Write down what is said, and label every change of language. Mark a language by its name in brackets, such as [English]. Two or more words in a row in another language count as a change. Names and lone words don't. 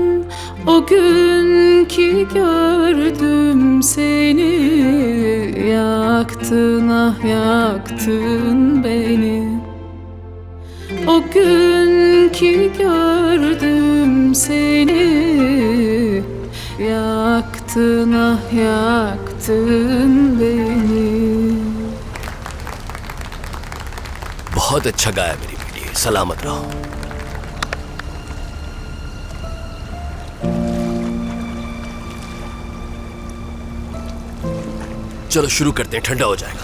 [Turkish] O gün ki gördüm seni, yaktın ah yaktın beni. O gün ki gördüm seni, yaktın ah yaktın beni. [Hindi] बहुत अच्छा गाया मेरी बेटी, सलामत रहो। चलो शुरू करते हैं, ठंडा हो जाएगा।